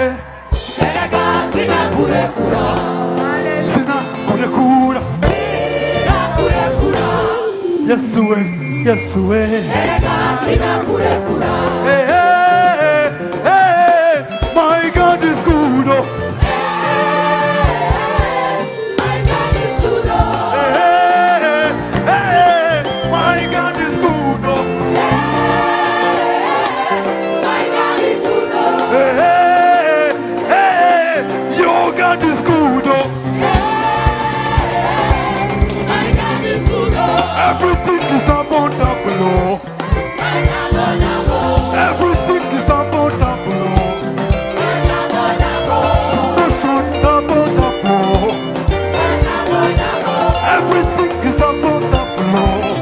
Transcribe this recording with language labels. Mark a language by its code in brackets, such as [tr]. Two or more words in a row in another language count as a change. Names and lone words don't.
[rn] erega sinakurekura sinakurekura sinakurekura Yesu we Yesu we erega sinakurekura [en] my God is good oh my God is good oh my God is good oh my God is good oh your God is good oh my God is good oh everything is abundant oh everything is abundant oh everything is abundant below.